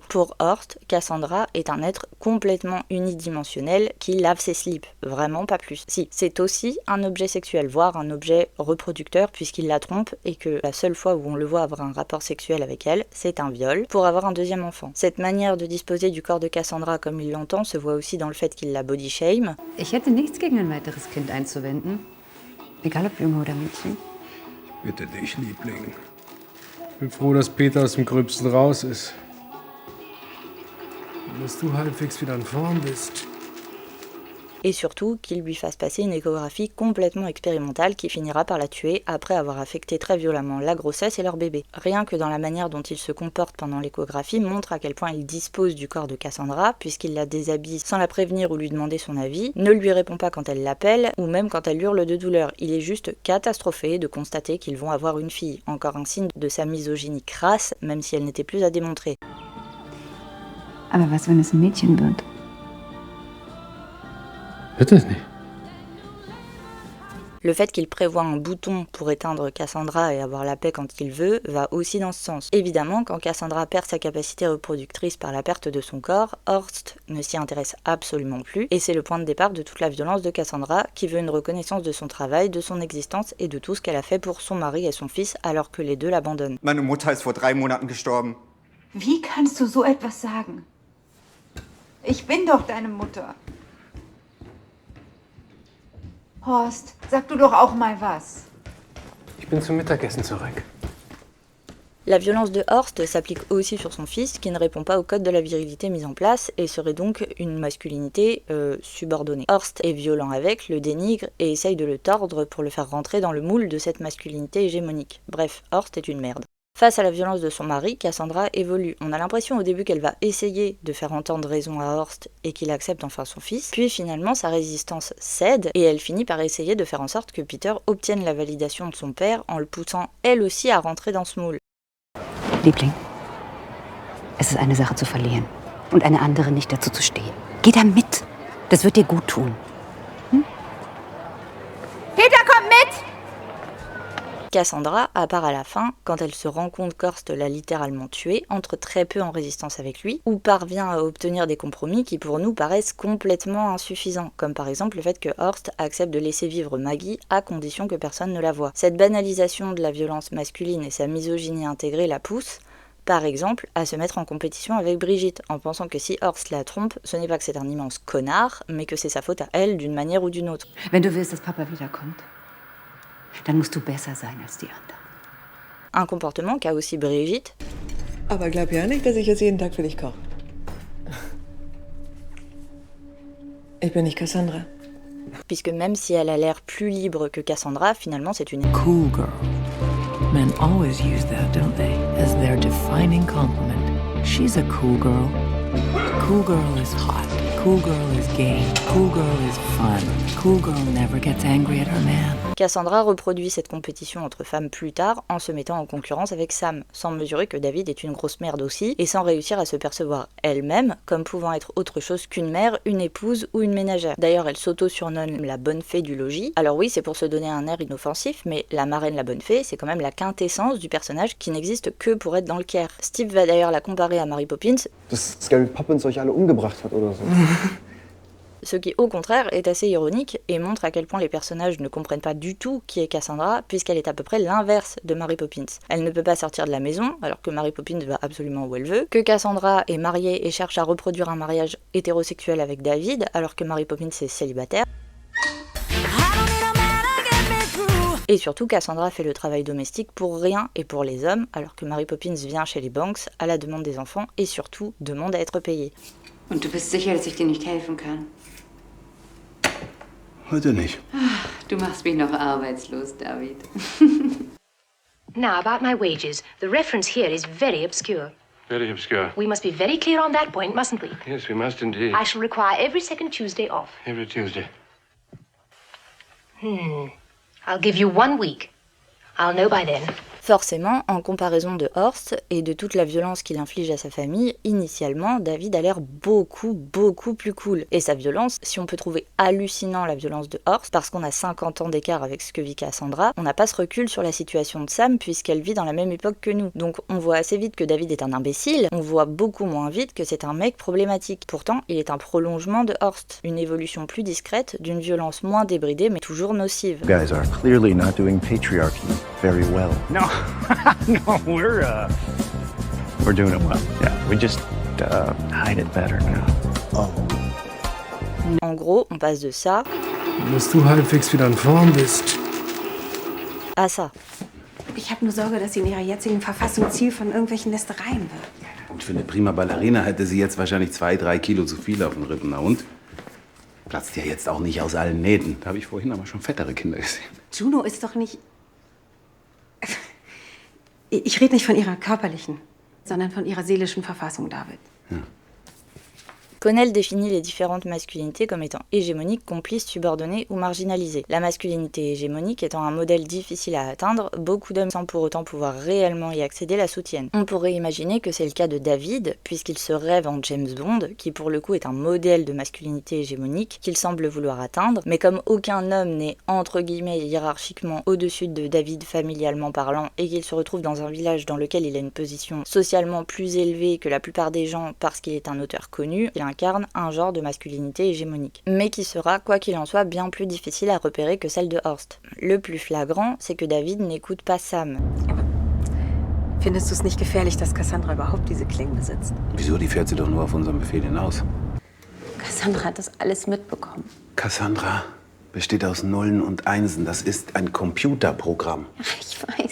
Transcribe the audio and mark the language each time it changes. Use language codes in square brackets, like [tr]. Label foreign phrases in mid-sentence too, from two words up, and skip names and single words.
[fr] Pour Horst, Cassandra est un être complètement unidimensionnel qui lave ses slips, vraiment pas plus. Si, c'est aussi un objet sexuel, voire un objet reproducteur puisqu'il la trompe et que la seule fois où on le voit avoir un rapport sexuel avec elle, c'est un viol pour avoir un deuxième enfant. Cette manière de disposer du corps de Cassandra comme il l'entend se voit aussi dans le fait qu'il la [en] body shame. [de] Ich hätte nichts gegen ein weiteres Kind einzuwenden. Egal ob Junge oder Mädchen. Bitte dich, Liebling. Ich bin froh, dass Peter aus dem Gröbsten raus ist. Und dass du halbwegs wieder in Form bist. [fr] Et surtout qu'il lui fasse passer une échographie complètement expérimentale qui finira par la tuer après avoir affecté très violemment la grossesse et leur bébé. Rien que dans la manière dont il se comporte pendant l'échographie montre à quel point il dispose du corps de Cassandra, puisqu'il la déshabille sans la prévenir ou lui demander son avis, ne lui répond pas quand elle l'appelle, ou même quand elle hurle de douleur. Il est juste catastrophé de constater qu'ils vont avoir une fille, encore un signe de sa misogynie crasse, même si elle n'était plus à démontrer. [de] Aber was, wenn es ein Mädchen wird? Bitte nicht. [fr] Le fait qu'il prévoit un bouton pour éteindre Cassandra et avoir la paix quand il veut va aussi dans ce sens. Évidemment, quand Cassandra perd sa capacité reproductrice par la perte de son corps, Horst ne s'y intéresse absolument plus, et c'est le point de départ de toute la violence de Cassandra, qui veut une reconnaissance de son travail, de son existence et de tout ce qu'elle a fait pour son mari et son fils alors que les deux l'abandonnent. [de] Meine Mutter ist vor 3 Monaten gestorben. Wie kannst du so etwas sagen? Ich bin doch deine Mutter. Horst, sag du doch auch mal was. Ich bin zum Mittagessen zurück. [fr] La violence de Horst s'applique aussi sur son fils, qui ne répond pas au code de la virilité mis en place et serait donc une masculinité subordonnée. Horst est violent avec, le dénigre et essaye de le tordre pour le faire rentrer dans le moule de cette masculinité hégémonique. Bref, Horst est une merde. Face à la violence de son mari, Cassandra évolue. On a l'impression au début qu'elle va essayer de faire entendre raison à Horst et qu'il accepte enfin son fils, puis finalement sa résistance cède et elle finit par essayer de faire en sorte que Peter obtienne la validation de son père en le poussant elle aussi à rentrer dans ce moule. [de] Liebling, es ist eine Sache zu verlieren und eine andere nicht dazu zu stehen. Geh da mit, das wird dir gut tun. Hm? Peter, komm mit! [fr] Cassandra, à part à la fin, quand elle se rend compte qu'Horst l'a littéralement tué, entre très peu en résistance avec lui, ou parvient à obtenir des compromis qui pour nous paraissent complètement insuffisants, comme par exemple le fait que Horst accepte de laisser vivre Maggie à condition que personne ne la voie. Cette banalisation de la violence masculine et sa misogynie intégrée la pousse, par exemple, à se mettre en compétition avec Brigitte, en pensant que si Horst la trompe, ce n'est pas que c'est un immense connard, mais que c'est sa faute à elle d'une manière ou d'une autre. [de] Wenn du willst, dass Papa wiederkommt, dann musst du besser sein als die anderen. [fr] Un comportement qu'a aussi Brigitte, [de] Aber glaub ja nicht, dass ich jetzt jeden Tag für dich koche. Ich bin nicht Cassandra. [fr] puisque même si elle a l'air plus libre que Cassandra, finalement c'est une... [en] Cool girl. Men always use that, don't they? As their defining compliment. She's a cool girl. Cool girl is hot. Cool girl is game. Cool girl is fun. Cool girl never gets angry at her man. [fr] Cassandra reproduit cette compétition entre femmes plus tard en se mettant en concurrence avec Sam, sans mesurer que David est une grosse merde aussi, et sans réussir à se percevoir elle-même comme pouvant être autre chose qu'une mère, une épouse ou une ménagère. D'ailleurs, elle s'auto-surnomme la bonne fée du logis. Alors oui, c'est pour se donner un air inoffensif, mais la marraine la bonne fée, c'est quand même la quintessence du personnage qui n'existe que pour être dans le Caire. Steve va d'ailleurs la comparer à Mary Poppins, [de] Dass Scary Poppins euch alle umgebracht hat oder so. [fr] ce qui au contraire est assez ironique et montre à quel point les personnages ne comprennent pas du tout qui est Cassandra, puisqu'elle est à peu près l'inverse de Mary Poppins. Elle ne peut pas sortir de la maison, alors que Mary Poppins va absolument où elle veut, que Cassandra est mariée et cherche à reproduire un mariage hétérosexuel avec David, alors que Mary Poppins est célibataire. Et surtout, Cassandra fait le travail domestique pour rien et pour les hommes, alors que Mary Poppins vient chez les Banks à la demande des enfants et surtout demande à être payée. [de] Und du bist sicher, dass ich dir nicht helfen kann? Heute nicht. Du machst mich noch arbeitslos, David. [en] Now, about my wages. The reference here is very obscure. Very obscure. We must be very clear on that point, mustn't we? Yes, we must indeed. I shall require every second Tuesday off. Every Tuesday. I'll give you 1 week. I'll know by then. [fr] Forcément, en comparaison de Horst et de toute la violence qu'il inflige à sa famille, initialement, David a l'air beaucoup plus cool. Et sa violence, si on peut trouver hallucinant la violence de Horst, parce qu'on a 50 ans d'écart avec ce que vit Cassandra, on n'a pas ce recul sur la situation de Sam puisqu'elle vit dans la même époque que nous. Donc on voit assez vite que David est un imbécile, on voit beaucoup moins vite que c'est un mec problématique. Pourtant, il est un prolongement de Horst, une évolution plus discrète d'une violence moins débridée mais toujours nocive. [en] You guys are clearly not doing patriarchy very well. No, no, we're doing it well. Yeah, we just hide it better now. Oh. [fr] En gros, on passe de ça [de] Dass du halbwegs wieder in Form bist. [fr] à ça. [de] Ich habe nur Sorge, dass sie in ihrer jetzigen Verfassung Ziel von irgendwelchen Lästereien wird. Und für eine prima Ballerina hätte sie jetzt wahrscheinlich 2-3 Kilo zu viel auf den Rippen. Na und? Platzt ja jetzt auch nicht aus allen Nähten. Da habe ich vorhin aber schon fettere Kinder gesehen. Juno ist doch nicht... Ich rede nicht von ihrer körperlichen, sondern von ihrer seelischen Verfassung, David. [fr] Connell définit les différentes masculinités comme étant hégémoniques, complices, subordonnées ou marginalisées. La masculinité hégémonique étant un modèle difficile à atteindre, beaucoup d'hommes sans pour autant pouvoir réellement y accéder la soutiennent. On pourrait imaginer que c'est le cas de David, puisqu'il se rêve en James Bond, qui pour le coup est un modèle de masculinité hégémonique qu'il semble vouloir atteindre, mais comme aucun homme n'est entre guillemets hiérarchiquement au-dessus de David familialement parlant, et qu'il se retrouve dans un village dans lequel il a une position socialement plus élevée que la plupart des gens parce qu'il est un auteur connu, il incarne un genre de masculinité hégémonique, mais qui sera, quoi qu'il en soit, bien plus difficile à repérer que celle de Horst. Le plus flagrant, c'est que David n'écoute pas Sam. [de] Findest du es nicht gefährlich, dass Cassandra überhaupt diese Klingen besitzt? Wieso? Die fährt sie doch nur auf unseren Befehl hinaus. Cassandra hat das alles mitbekommen. Cassandra besteht aus Nullen und Einsen. Das ist ein Computerprogramm. Ich weiß.